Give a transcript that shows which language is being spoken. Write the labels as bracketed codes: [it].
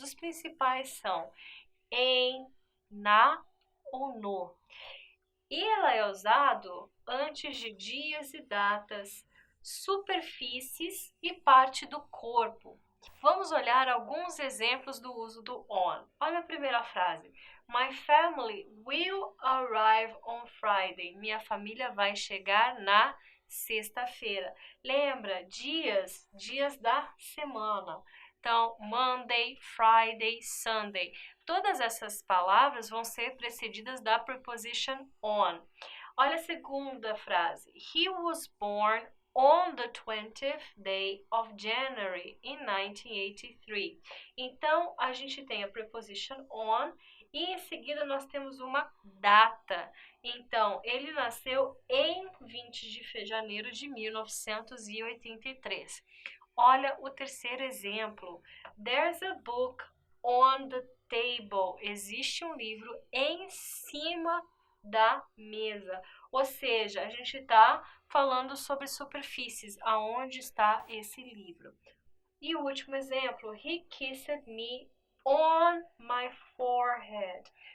[pt] Os principais são em, na ou no. E ela é usado antes de dias e datas, superfícies e parte do corpo. Vamos olhar alguns exemplos do uso do on. Olha a primeira frase. [en] My family will arrive on Friday. [pt] Minha família vai chegar na sexta-feira. Lembra, dias da semana. Então, Monday, Friday, Sunday. Todas essas palavras vão ser precedidas da preposition on. Olha a segunda frase. [en] He was born on the 20th day of January in 1983. [pt] Então, a gente tem a preposition on e em seguida nós temos uma data. Então, ele nasceu em 20 de janeiro de 1983. Olha o terceiro exemplo. [en] There's a book on the table. [pt] Existe um livro em cima da mesa. Ou seja, a gente está falando sobre superfícies, aonde está esse livro. E o último exemplo, [en] he kissed me on my forehead.